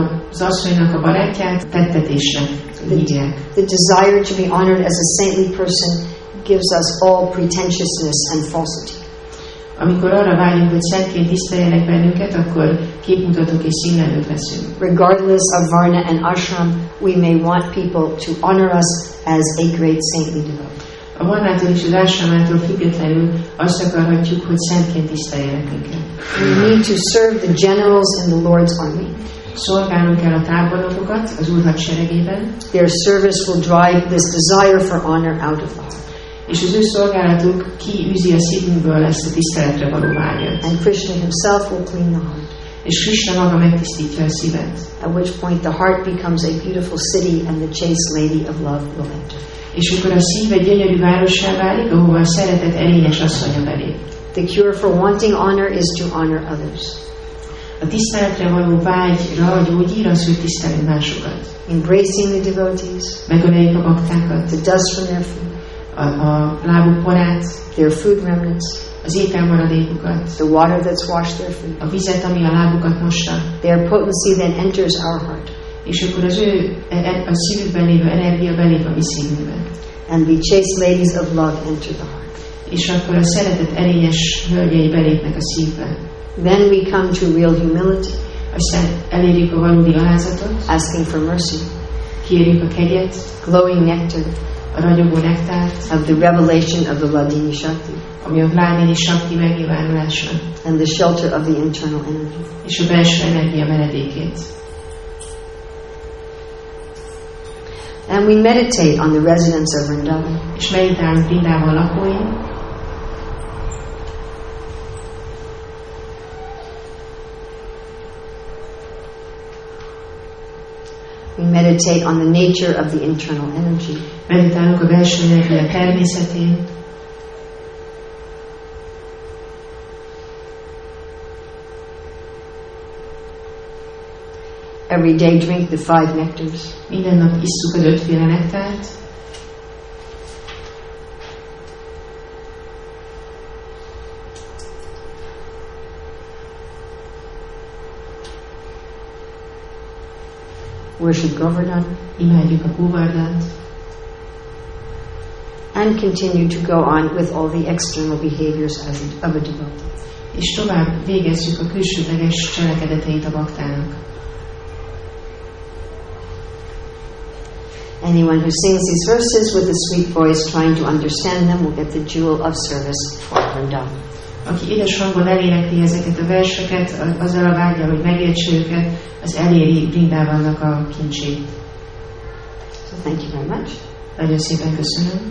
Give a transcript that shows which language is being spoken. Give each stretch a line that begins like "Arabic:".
Hungarian: Az asszonynak a barátját tettetésnek hívják.
English: The desire to be honored as a saintly person gives us all pretentiousness and falsity.
Hungarian: Amikor arra vágyunk, hogy szentként tiszteljenek bennünket, akkor képmutatók és színlelők leszünk.
English: Regardless of varna and ashram, we may want people to honor us as a great saintly devotee.
Hungarian: A varnától és az ásramától függetlenül azt akarhatjuk, hogy szentként tiszteljenek minket.
English: We need to serve the generals in the Lord's army.
Hungarian: Szolgálnunk kell a tábornokokat az Úr hadseregében.
English: Their service will drive this desire for honor out of the heart.
Hungarian: És az ő szolgálatuk kiűzi a szívünkből ezt a tiszteletre való vágyat.
English: And Krishna himself will clean the heart.
Hungarian: És Krishna maga megtisztítja a szívet.
English: At which point the heart becomes a beautiful city and the chaste lady of love will enter.
Hungarian: És akkor a szív egy gyönyörű várossá válik, ahova a szeretet erényes asszonya belép.
English: The cure for wanting honor is to honor others.
Hungarian: A tiszteletre való vágyra a gyógyír az, hogy tisztelünk másokat.
English: Embracing the devotees,
Hungarian: Megöleljük a baktákat,
English: the dust from their food,
Hungarian: a lábuk porát,
English: their food remnants,
Hungarian: az ételmaradékokat,
English: the water that's washed their feet.
Hungarian: a vizet, ami a lábukat mossa.
English: Their potency then enters our heart.
Hungarian: És akkor az ő a szívükben lévő energia belép a mi szívünkbe.
English: And the chaste ladies of love enter the heart.
Hungarian: És akkor a szeretet erényes hölgyei belépnek a szívbe.
English: Then we come to real humility,
Hungarian: Aztán elérjük a valódi alázatot,
English: asking for mercy,
Hungarian: kérjük a kegyet,
English: glowing nectar
Hungarian: a ragyogó nektárt,
English: of the revelation of the Vladini Shakti,
Hungarian: ami a Vladini Shakti megnyilvánulása,
English: and the shelter of the internal energy.
Hungarian: és a belső energia menedékét.
English: And we meditate on the residents of Vrindavan.
Hungarian: És meditálunk Vrindában lakóin,
English: We meditate on the nature of the internal energy.
Hungarian: meditálunk a belső energia természetén,
English: Every day drink the 5 nectars.
Hungarian: minden nap isszuk az 5 féle nektárt,
English: Worship Govardhan,
Hungarian: imádjuk a Góvardhant,
English: and continue to go on with all the external behaviors of a devotee.
Hungarian: és tovább végezzük a külsőleges cselekedeteit a baktának.
English: Anyone who sings these verses with a sweet voice trying to understand them will get the jewel of service for Vrindavan.
Hungarian: Aki édes hangon elénekli ezeket a verseket, azzal a vágyal, hogy megértse őket, az eléri Vrindavannak a kincsét.
English: So thank you very much.
Hungarian: Nagyon szépen köszönöm.